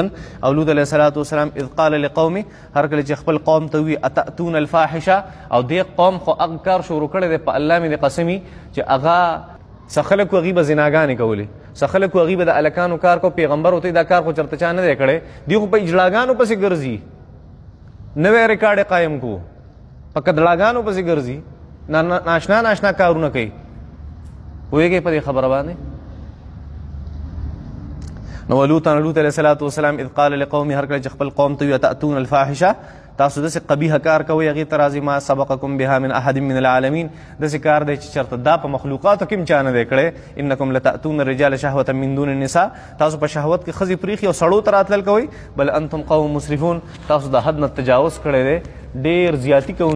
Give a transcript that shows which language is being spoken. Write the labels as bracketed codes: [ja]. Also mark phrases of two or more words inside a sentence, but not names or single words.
[ps] او لوط [ar] علیه صلات وسلام اذ قال لقومه [ps] هر کله چې خپل قوم ته وي [ar] اتأتون الفاحشه [ps] او دې قوم خو هغه کار شروع کړی دی په الله مې د قسمي چې هغه څه خلک هغوی به زناګانې کولې څه خلک هغوی به د الکانو کار کو پیغمبر ورته دا کار خو چېرته چا نه دی کړی دوی خو په اجلاګانو پسې ګرځي نوی ریکارډ قایم کو په کدړاګانو پسې ګرځي ناشنا ناشنا کارونه کوي پوهېږئ په دې خبره باندې نو لوط [ar] علیه صلات وسلام اذ قال لقومه [ps] هر کله چې خپل قوم ته وي [ar] اتأتون الفاحشه [ps] تاسو داسې قبیحه کار کوئ هغې ته راځي [ar] ما سبقکم بها من احد من العالمین [ps] داسې کار دی چې چېرته دا په مخلوقاتو کې هم چا نه دی کړی [ar] انکم لتأتون الرجال شهوة من دون النساء [ps] تاسو په شهوت کې ښځې پریښي او سړو ته راتلل کوئ [ar] بل انتم قوم مسرفون [ps] تاسو د حد نه تجاوز کړی دی ډېر زیاتي کوئ